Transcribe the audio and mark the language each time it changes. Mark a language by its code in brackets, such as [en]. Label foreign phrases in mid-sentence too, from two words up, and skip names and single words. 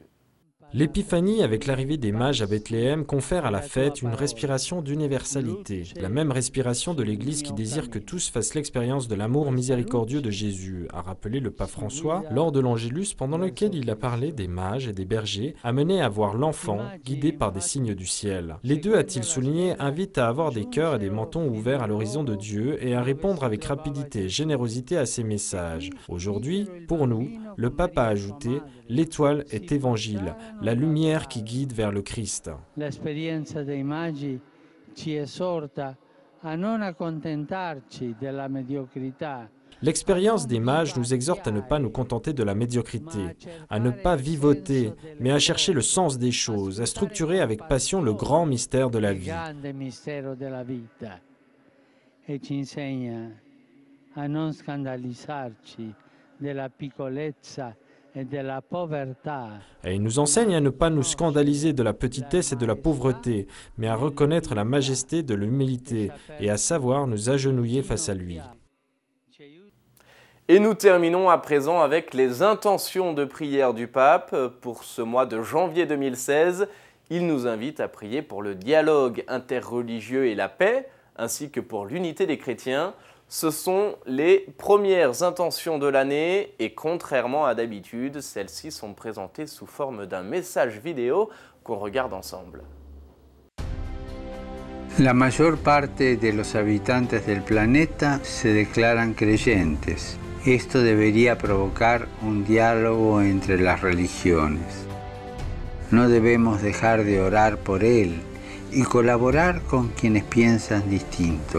[fr] L'épiphanie, avec l'arrivée des mages à Bethléem, confère à la fête une respiration d'universalité, la même respiration de l'Église qui désire que tous fassent l'expérience de l'amour miséricordieux de Jésus, a rappelé le pape François lors de l'Angélus pendant lequel il a parlé des mages et des bergers, amenés à voir l'enfant, guidé par des signes du ciel. Les deux, a-t-il souligné, invitent à avoir des cœurs et des mentons ouverts à l'horizon de Dieu et à répondre avec rapidité et générosité à ses messages. Aujourd'hui, pour nous, le pape a ajouté « L'étoile est évangile ». La lumière qui guide vers le Christ. [it] L'esperienza dei magi ci esorta a non accontentarci della mediocrità. [fr] L'expérience des mages nous exhorte à ne pas nous contenter de la médiocrité, à ne pas vivoter, mais à chercher le sens des choses, à structurer avec passion le grand mystère de la vie. [it] Et ci insegna a non scandalizzarci della piccolezza. [fr] Et il nous enseigne à ne pas nous scandaliser de la petitesse et de la pauvreté, mais à reconnaître la majesté de l'humilité et à savoir nous agenouiller face à lui. Et nous terminons à présent avec les intentions de prière du pape. Pour ce mois de janvier 2016, il nous invite à prier pour le dialogue interreligieux et la paix, ainsi que pour l'unité des chrétiens. Ce sont les premières intentions de l'année et contrairement à d'habitude, celles-ci sont présentées sous forme d'un message vidéo qu'on regarde ensemble. [es] La mayor parte de los habitantes del planeta se declaran creyentes. Esto debería provocar un diálogo entre las religiones. No debemos dejar de orar por él y colaborar con quienes piensan distinto.